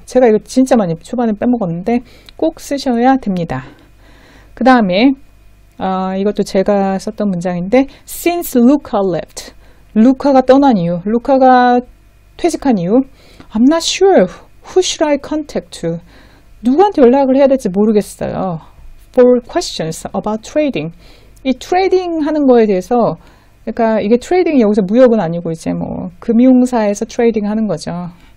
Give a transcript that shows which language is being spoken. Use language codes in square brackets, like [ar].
[ko] 제가 이거 진짜 많이 초반에 빼먹었는데 꼭 쓰셔야 됩니다. 그 다음에 이것도 제가 썼던 문장인데 Since Luca left, 루카가 떠난 이유, 루카가 퇴직한 이유 I'm not sure who should I contact to. 누구한테 연락을 해야 될지 모르겠어요. [en] For questions about trading. [ko] 이 트레이딩 하는 거에 대해서 그러니까 이게 트레이딩이 여기서 무역은 아니고 이제 뭐 금융사에서 트레이딩 하는 거죠.